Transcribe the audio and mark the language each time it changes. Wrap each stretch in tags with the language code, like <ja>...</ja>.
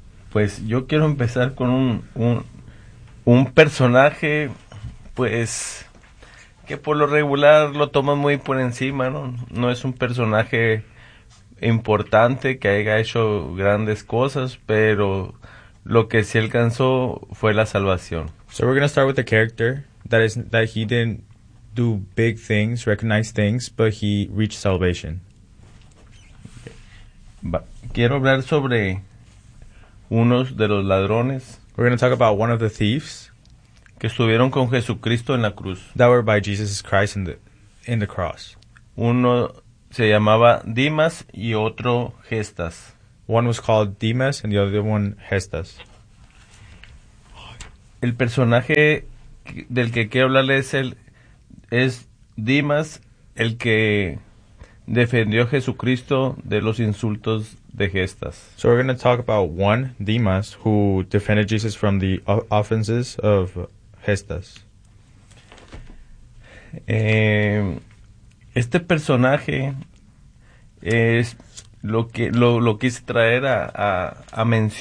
<es>Pues yo quiero empezar con un personaje, pues, que por lo regular lo toman muy por encima, ¿no? No es un personaje importante que haya hecho grandes cosas, pero lo que sí alcanzó fue la salvación.</es> <en>So we're going to start with a character that he didn't do big things, recognize things, but he reached salvation.</en> <es>Quiero hablar sobre uno de los ladrones.</es> <en>We're going to talk about one of the thieves.</en> <es>Que estuvieron con Jesucristo en la cruz.</es> <en>That were by Jesus Christ in the cross.</en> <es>Uno se llamaba Dimas y otro Gestas.</es> <en>One was called Dimas and the other one Gestas.</en> <es>El personaje del que quiero hablarles es Dimas, el que defendió a Jesucristo de los insultos de Gestas.</es> <en>So we're going to talk about one, Dimas, who defended Jesus from the offenses of Gestas.</en> <es>Este personaje es lo que lo quise traer a mención.</es>